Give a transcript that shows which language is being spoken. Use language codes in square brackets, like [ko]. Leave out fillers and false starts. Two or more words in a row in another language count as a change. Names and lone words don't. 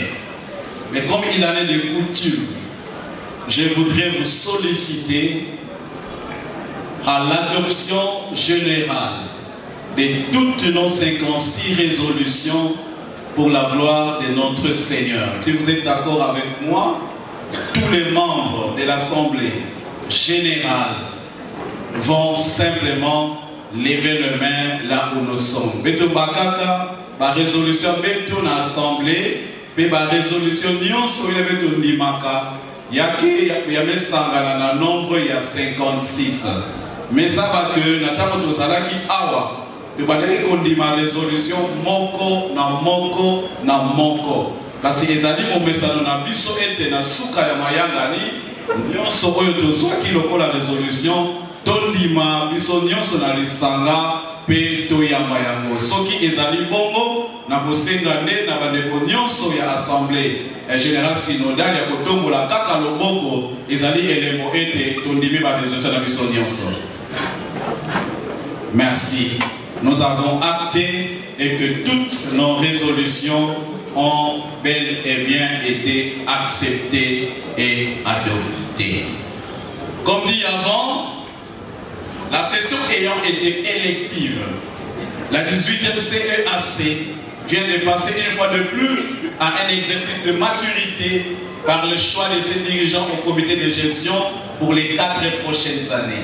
[fr] Mais comme il en est de coutume, je voudrais vous solliciter à l'adoption générale de toutes nos 56 résolutions pour la gloire de notre Seigneur. Si vous êtes d'accord avec moi, tous les membres de l'Assemblée générale vont simplement lever les mains là où nous sommes. [ln] Beto bakaka, ba résolution beto na assemblée, pe ba résolution nyonso ile beto ndimaka, yaki ya mesangana na nombre ya 56. [fr] Mais ça va que [ln] natamo tozalaki awa, pe ba kondima résolution moko na moko na moko. Kasi ezali momesano na biso ete na suka ya mayangani nyonso oyo tozwaki lokola résolution tondima biso nyonso na lisanga pe toyamba yango. Soki ezali bongo na kosenga nde na bandeko nyonso ya [fr] assemblée générale synodale [ln] ya kotombola kaka loboko ezali elemo ete tondimi ba résolution na biso nyonso. [fr] Merci. Nous avons acté et que toutes nos résolutions ont bel et bien été acceptées et adoptées. Comme dit avant, la session ayant été élective, la 18e CEAC vient de passer une fois de plus à un exercice de maturité par le choix de ses dirigeants au comité de gestion pour les 4 prochaines années.